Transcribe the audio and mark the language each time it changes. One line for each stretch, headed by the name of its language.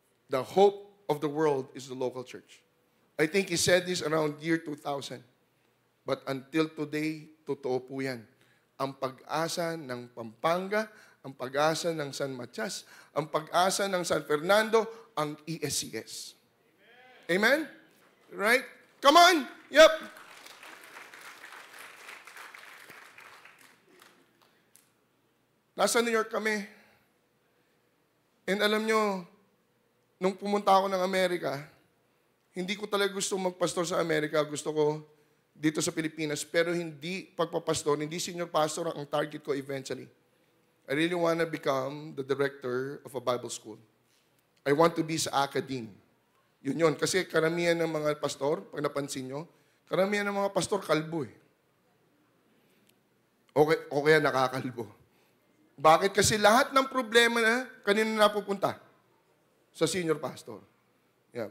English: The hope of the world is the local church. I think he said this around year 2000. But until today,
Filipino: totoo po yan. Ang pag-asa ng Pampanga, ang pag-asa ng San Matias, ang pag-asa ng San Fernando, ang ESCS.
English: Amen? Right? Come on! Yep!
Filipino: Nasa New York kami. And alam nyo, nung pumunta ako ng Amerika, hindi ko talaga gusto magpastor sa Amerika. Gusto ko dito sa Pilipinas. Pero hindi pagpapastor, hindi senior pastor ang target ko eventually.
English: I really want to become the director of a Bible school. I want to be sa academe. Yun.
Filipino: Kasi karamihan ng mga pastor, pag napansin nyo, karamihan ng mga pastor kalbo eh. O kaya nakakalbo. Bakit? Kasi lahat ng problema na kanina napupunta sa senior pastor. Yeah.